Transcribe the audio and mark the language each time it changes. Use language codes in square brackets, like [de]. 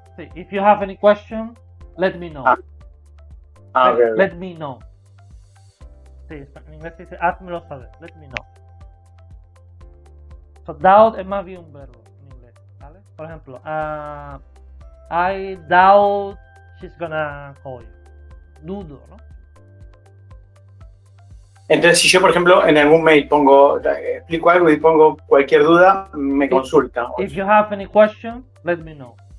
[en] Sí, if you have any question, let me know. Okay. Let me know. [es] Sí, en inglés se dice házmelo saber, [en] let me know. [es] So doubt es más bien un verbo en inglés, ¿vale? Por ejemplo, [en] I doubt she's gonna call you. [es] Dudo, ¿no? Entonces, si yo, por ejemplo, en algún mail explico algo y pongo cualquier duda, me consulta. [en] If you have any question, let me know.